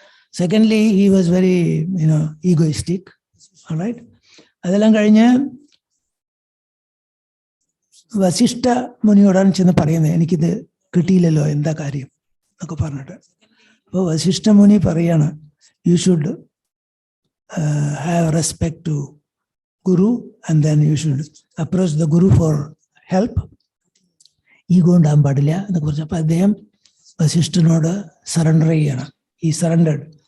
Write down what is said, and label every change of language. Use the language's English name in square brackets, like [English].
[English] Secondly, he was very, egoistic. All right. [Malayalam] Adelam kazhinja Vasishtha മുനിയോടാണ് ചെന്ന് പറയുന്നത്, എനിക്കിത് കിട്ടിയില്ലല്ലോ, എന്താ കാര്യം എന്നൊക്കെ പറഞ്ഞിട്ട്. അപ്പോൾ വസിഷ്ഠ മുനി പറയാണ്, [English] you should have respect to Guru, and then you should approach the Guru for help. [Malayalam] Ego ഉണ്ടാകാൻ പാടില്ല എന്ന് കുറിച്ചപ്പോൾ അദ്ദേഹം വസിഷ്ഠനോട് സറണ്ടർ ചെയ്യണം. [English] He surrendered.